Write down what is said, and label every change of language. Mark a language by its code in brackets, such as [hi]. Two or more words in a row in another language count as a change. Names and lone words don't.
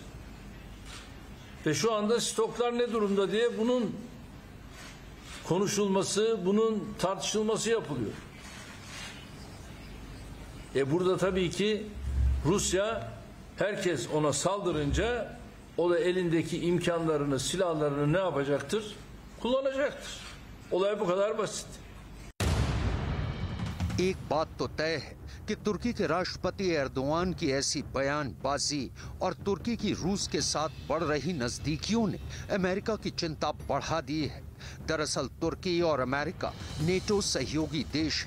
[tr] Ve şu anda stoklar ne durumda diye bunun konuşulması, bunun tartışılması yapılıyor. Burada tabii ki Rusya herkes ona saldırınca o da elindeki imkanlarını, silahlarını ne yapacaktır? Kullanacaktır. Olay bu kadar basit. [hi] एक बात तो तय है कि तुर्की के राष्ट्रपति एर्दोआन की ऐसी बयानबाजी और तुर्की की रूस के साथ बढ़ रही नजदीकियों ने अमेरिका की चिंता बढ़ा दी है। दरअसल तुर्की और अमेरिका नेटो सहयोगी देश हैं।